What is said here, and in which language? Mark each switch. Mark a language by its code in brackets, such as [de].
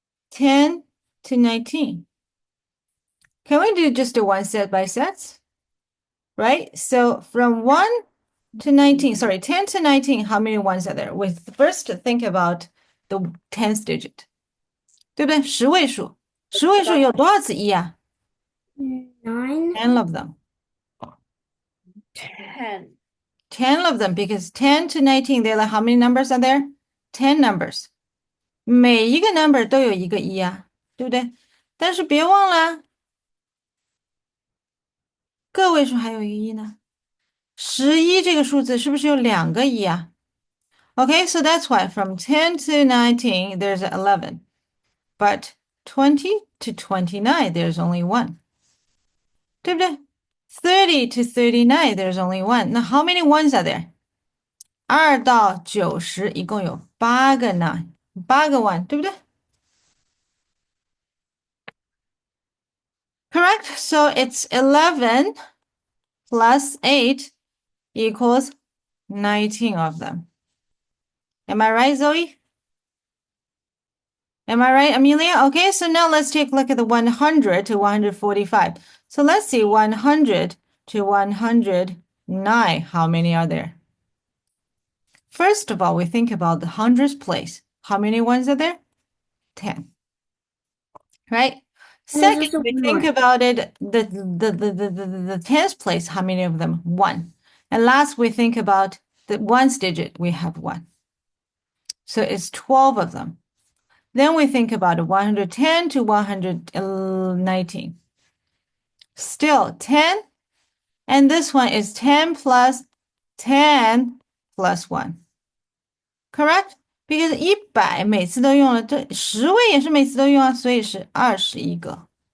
[en] 10 to 19. Can we do just a one set by sets? Right? So from 1 to 19, sorry, 10 to 19, how many ones are there? We first think about the 10th digit. [zh] 对不对？十位数，十位数有多少次一啊 [en] 9. ？10 of them. 10. 10 of them because 10 to 19, they're like how many numbers are there? 10 numbers. [zh] 每一个 number 都有一个一啊，对不对？但是别忘了，个位数还有一个一呢。 11这个数字是不是有两个一啊？ [en] Okay, so that's why from 10 to 19, there's 11. But 20 to 29, there's only one. [zh] 对不对？ [en] 30 to 39, there's only one. 那 how many ones are there? [zh] 2到90一共有8个 nine， 8个 one， 对不对？ [en] Correct. So it's 11 plus 8 equals 19 of them. Am I right, Zoe? Am I right, Amelia? Okay, so now let's take a look at the 100 to 145. So let's see, 100 to 109, how many are there? First of all, we think about the hundredths place. How many ones are there? 10, right? And there's Second, also we one think more. about it, the tenth place, how many of them? 1. And last, we think about the ones digit, we have 1. So it's 12 of them. Then we think about 110 to 119. Still 10, and this one is 10 plus 10 plus 1. Correct? [zh] Because 100每次都用了，这10位也是每次都用啊，所以是21个。